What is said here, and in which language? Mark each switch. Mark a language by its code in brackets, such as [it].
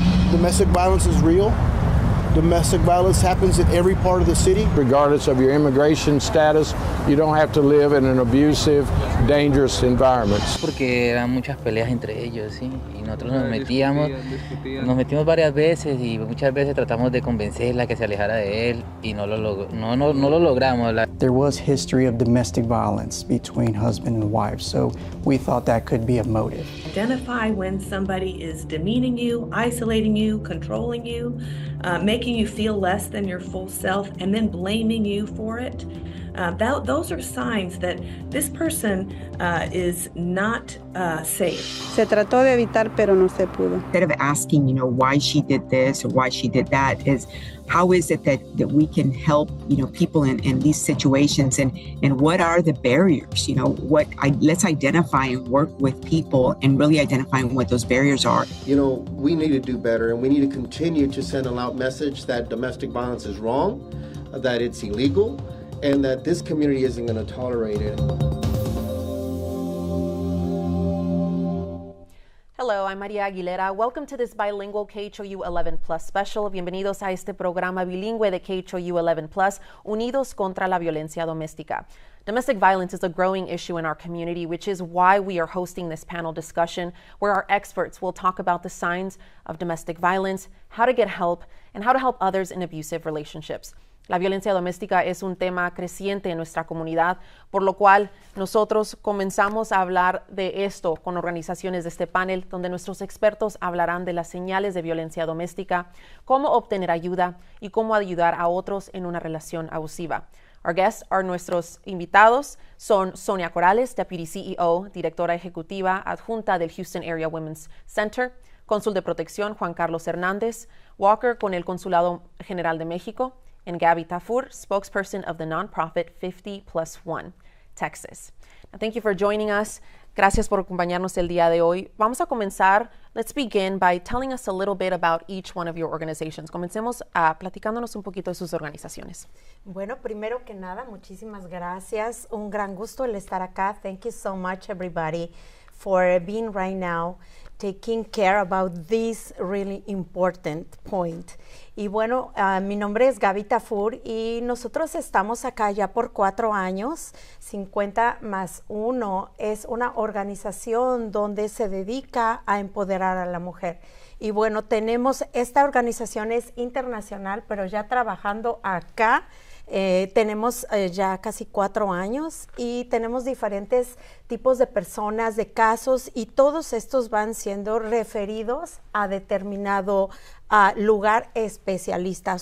[en] Domestic violence is real. Domestic violence happens in every part of the city. Regardless of your immigration status, you don't have to live in an abusive, dangerous environment. [es] Porque eran muchas peleas entre ellos, ¿sí? Y nosotros nos metimos varias veces y muchas veces tratamos de convencerla que se alejara de él y no lo logramos. [en] There was history of domestic violence between husband and wife, so we thought that could be a motive. Identify when somebody is demeaning you, isolating you, controlling you, making you feel less than your full self, and then blaming you for it. Those are signs that this person is not safe. [es] Se trató de evitar, pero no se pudo. [en] Instead of asking, why she did this or why she did that, is how is it that we can help, people in these situations, and what are the barriers? Let's identify and work with people and really identifying what those barriers are. We need to do better, and we need to continue to send a loud message that domestic violence is wrong, that it's illegal, and that this community isn't going to tolerate it. Hello, I'm Maria Aguilera. Welcome to this bilingual KHOU 11 Plus special. [es] Bienvenidos a este programa bilingüe de KHOU 11 Plus, Unidos contra la Violencia Doméstica. [en] Domestic violence is a growing issue in our community, which is why we are hosting this panel discussion where our experts will talk about the signs of domestic violence, how to get help, and how to help others in abusive relationships. [es] La violencia doméstica es un tema creciente en nuestra comunidad, por lo cual nosotros comenzamos a hablar de esto con organizaciones de este panel, donde nuestros expertos hablarán de las señales de violencia doméstica, cómo obtener ayuda y cómo ayudar a otros en una relación abusiva. [en] Our guests are [es] nuestros invitados son Sonia Corrales, [en] Deputy CEO, [es] Directora Ejecutiva Adjunta del Houston Area Women's Center, Cónsul de Protección Juan Carlos Hernández, Walker con el Consulado General de México, [en] and Gabby Tafur, spokesperson of the nonprofit 50+1 Texas. Now, thank you for joining us. [es] Gracias por acompañarnos el día de hoy. Vamos a comenzar. [en] Let's begin by telling us a little bit about each one of your organizations. [es] Comencemos platicándonos un poquito de sus organizaciones. Bueno, primero que nada, muchísimas gracias. Un gran gusto el estar acá. [en] Thank you so much, everybody, for being right now taking care about this really important point. [es] Y bueno, mi nombre es Gaby Tafur y nosotros estamos acá ya por 4 años. 50+1 es una organización donde se dedica a empoderar a la mujer. Y bueno, esta organización es internacional, pero ya trabajando acá, tenemos ya casi 4 años y tenemos diferentes tipos de personas, de casos, y todos estos van siendo referidos a determinado lugar especialista.